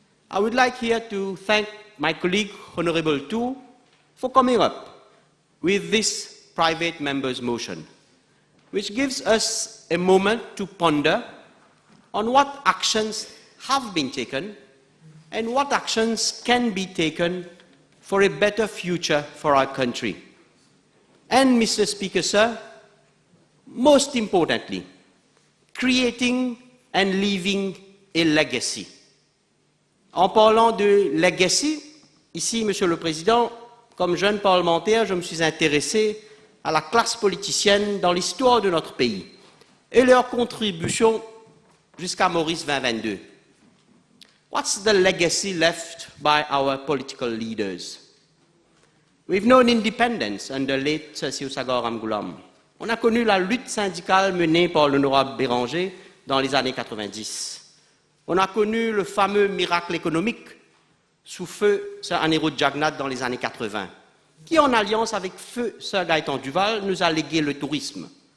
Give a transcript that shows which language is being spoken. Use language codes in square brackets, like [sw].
[en] I would like here to thank my colleague, Honorable Tu, for coming up with this private member's motion, which gives us a moment to ponder on what actions have been taken and what actions can be taken for a better future for our country. And, Mr. Speaker, sir, most importantly, creating and leaving a legacy. [fr] En parlant de legacy, ici, Monsieur le Président, comme jeune parlementaire, je me suis intéressé à la classe politicienne dans l'histoire de notre pays et leur contribution jusqu'à Maurice 2022. [en] What's the legacy left by our political leaders? We've known independence under late Sir Sagar Ramgoolam. [fr] On a connu la lutte syndicale menée par l'honorable Béranger dans les années 90. On a connu le fameux miracle économique sous feu Sir Anirudh Jagannath dans les années 80, qui en alliance avec feu Sir Gaëtan Duval nous a légué le tourisme.